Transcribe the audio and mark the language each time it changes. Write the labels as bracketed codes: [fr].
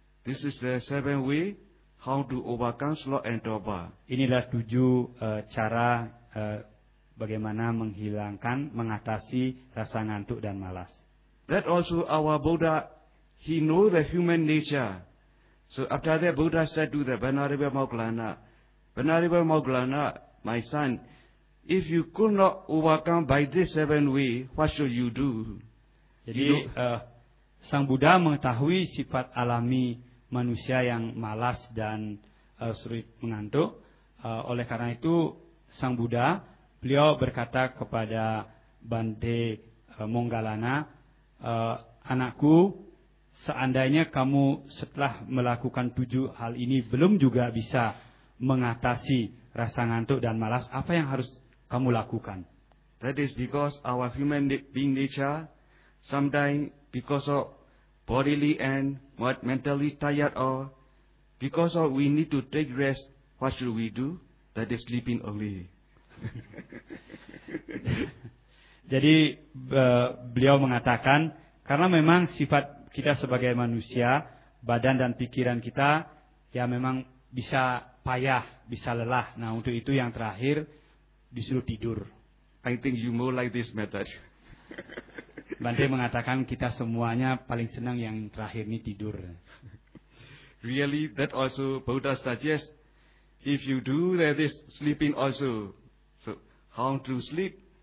[en] This is the seven way how to overcome sloth and dobar. [id] Inilah tujuh cara bagaimana menghilangkan, mengatasi rasa ngantuk dan malas. [en] That also our Buddha He knows the human nature. So after that, Buddha said to the Venerable Moggallana, Venerable Moggallana, my son, if you could not overcome by this seven way, what should you do? [id] Jadi, Sang Buddha mengetahui sifat alami manusia yang malas dan sulit mengantuk. Oleh karena itu, Sang Buddha, beliau berkata kepada Bante Moggallana, anakku, seandainya kamu setelah melakukan tujuh hal ini belum juga bisa mengatasi rasa ngantuk dan malas, apa yang harus kamu lakukan? [en] That is because our human being nature, sometimes because of bodily and mentally tired, or because of we need to take rest, what should we do? That is sleeping only. [id] Jadi beliau mengatakan, karena memang sifat kita sebagai manusia, badan dan pikiran kita, ya memang bisa payah, bisa lelah. Nah, untuk itu yang terakhir, disuruh tidur. [en] I think you more like this method. [id] Bante mengatakan kita semuanya paling senang yang terakhir ini tidur. [en] Really, that also Buddha suggests, if you do that is sleeping also. So, how to sleep?